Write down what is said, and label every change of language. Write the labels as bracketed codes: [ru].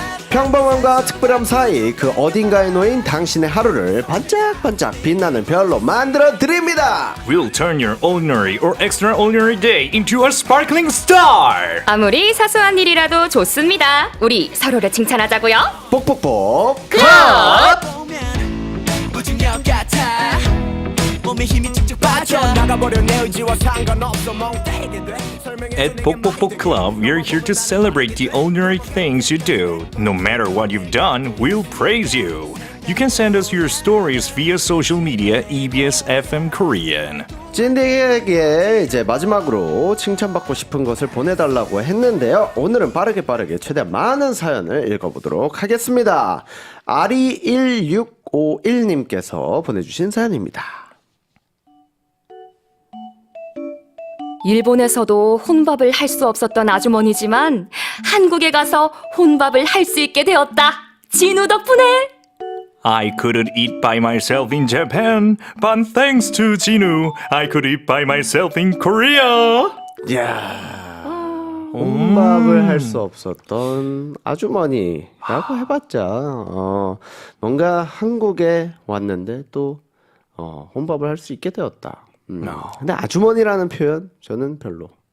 [ko] 평범함과 특별함 사이 그 어딘가에 놓인 당신의 하루를 반짝반짝 빛나는 별로 만들어 드립니다. [en] We'll turn your ordinary or extraordinary day into a sparkling star. [ko] 아무리 사소한 일이라도 좋습니다. 우리 서로를 칭찬하자고요. 뽁뽁뽁 클럽! 무중력 같아 몸에 힘이 쭉쭉 빠져나가버려 내 의지와 상관없어 멍 때리게 돼 [en] At Pokpokpok Club, we're here to celebrate the ordinary things you do. No matter what you've done, we'll praise you. You can send us your stories via social media EBS FM Korean. [ko] 찐디에게 이제 마지막으로 칭찬받고 싶은 것을 보내달라고 했는데요. 오늘은 빠르게 최대한 많은 사연을 읽어보도록 하겠습니다. 아리1651님께서 보내주신 사연입니다. 일본에서도 혼밥을 할 수 없었던 아주머니지만 한국에 가서 혼밥을 할 수 있게 되었다. 진우 덕분에. [en] I couldn't eat by myself in Japan, but thanks to Jinu, I could eat by myself in Korea. [ko] 이야, 혼밥을 할 수 없었던 아주머니라고 해봤자 뭔가 한국에 왔는데 또 혼밥을 할 수 있게 되었다. 근데 아주머니라는 표현 저는 별로.